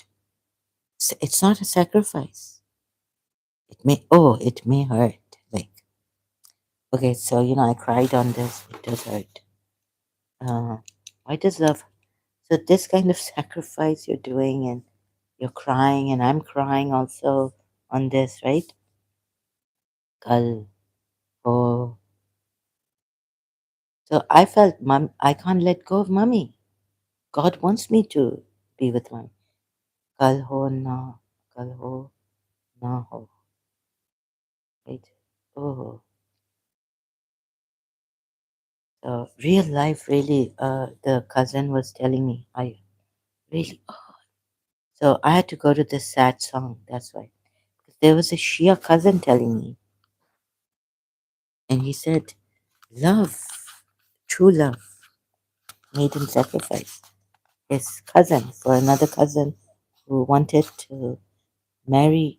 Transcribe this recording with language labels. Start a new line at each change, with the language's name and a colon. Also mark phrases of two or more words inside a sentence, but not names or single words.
English: It's not a sacrifice. It may hurt. Like, okay, so, I cried on this. It does hurt. Why does love? So this kind of sacrifice you're doing, and you're crying, and I'm crying also on this, right?
Hindi: कल हो.
English: So I felt, Mom, I can't let go of mommy. God wants me to be with mommy.
Hindi: कल हो ना, कल हो ना हो.
English: Right? Oh, so real life, really. The cousin was telling me, I really. Oh. So I had to go to this sad song. That's why. There was a Shia cousin telling me, and he said, love, true love, made him sacrifice his cousin for another cousin who wanted to marry.